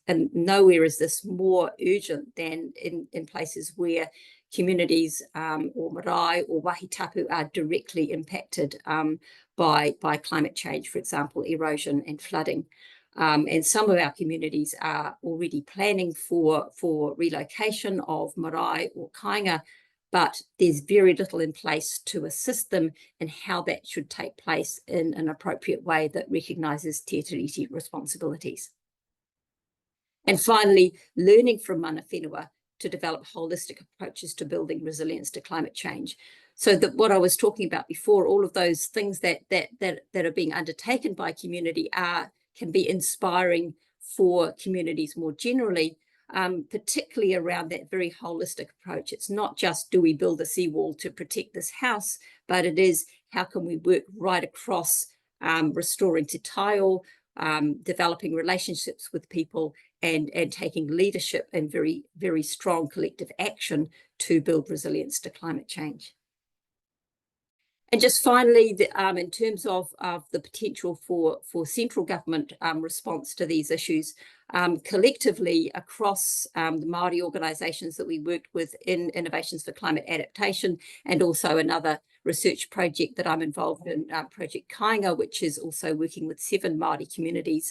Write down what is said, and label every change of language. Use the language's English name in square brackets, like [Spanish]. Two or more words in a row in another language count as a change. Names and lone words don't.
[English] And nowhere is this more urgent than in places where communities or marae or wahitapu are directly impacted by climate change, for example, erosion and flooding. And some of our communities are already planning for relocation of marae or kāinga, but there's very little in place to assist them in how that should take place in an appropriate way that recognises [Māori] te tiriti [English] responsibilities. And finally, learning from [Māori] mana whenua [English] to develop holistic approaches to building resilience to climate change. So that what I was talking about before, all of those things that are being undertaken by community can be inspiring for communities more generally, particularly around that very holistic approach. It's not just, do we build a seawall to protect this house, but it is, how can we work right across restoring [Māori] te taio, [English] developing relationships with people, and taking leadership and very, very strong collective action to build resilience to climate change. And just finally, in terms of the potential for central government response to these issues, collectively across the Māori organisations that we worked with in Innovations for Climate Adaptation, and also another research project that I'm involved in, Project Kāinga, which is also working with 7 Māori communities.